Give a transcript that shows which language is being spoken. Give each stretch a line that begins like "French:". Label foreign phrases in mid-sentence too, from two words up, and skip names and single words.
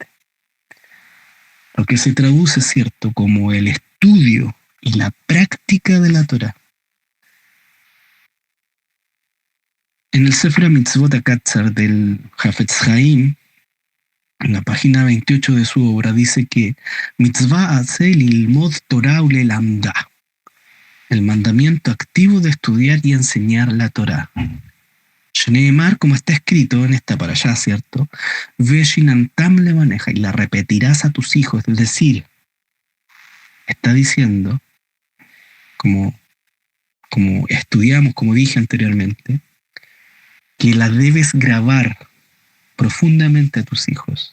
Spanish: Lo que se traduce, cierto, como el estudio y la práctica de la Torah. En el Sefer Mitzvot HaKatzar del Hafetz Haim, en la página 28 de su obra, dice que Mitzvah hace
Hebrew: ללמוד תורה וללמדה,
Spanish: el mandamiento activo de estudiar y enseñar la Torah. Shneemar, como está escrito en esta parashá, ¿cierto?
Hebrew: ושננתם לבניך,
Spanish: y la repetirás a tus hijos, es decir, está diciendo, como estudiamos, como dije anteriormente, que la debes grabar profundamente a tus hijos.